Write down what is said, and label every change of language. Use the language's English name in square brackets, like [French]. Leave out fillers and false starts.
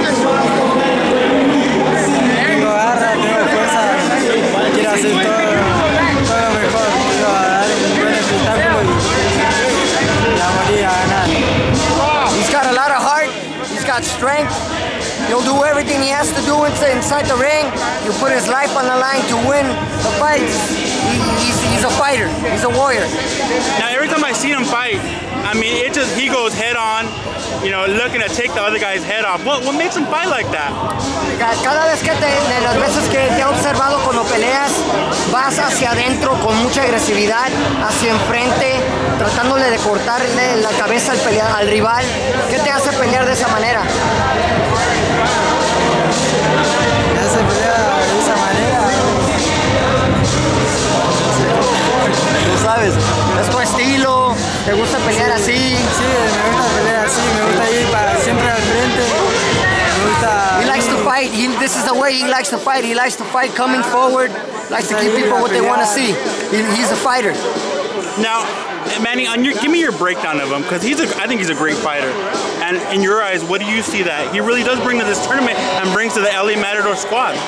[Spanish] Tengo garra, tengo fuerza, quiero hacer todo lo mejor, quiero dar un buen espectáculo y la morir a ganar. [English] He's got a lot of heart, he's got strength. He'll do everything he has to do inside the ring. He'll put his life on the line to win the fights. He's a fighter, he's a warrior. Now, every time I see him fight, I mean, he goes head on, you know, looking to take the other guy's head off. What makes him fight like that? [Spanish] Cada vez que de las veces que te he observado cuando peleas, vas hacia adentro con mucha agresividad, hacia enfrente, tratándole de cortarle la cabeza al rival. ¿Qué te hace pelear de esa manera? Me hace pelear de esa manera. Tú sabes, es tu estilo, te gusta pelear así. Sí, me gusta pelear así, me gusta ir siempre al frente. Me gusta. [English] He likes to fight. This is the way he likes to fight. He likes to fight coming forward, likes to give people what they want to see. He's a fighter. Now, Manny, give me your breakdown of him, because I think he's a great fighter. And in your eyes, what do you see that he really does bring to this tournament and brings to the LA Matador squad?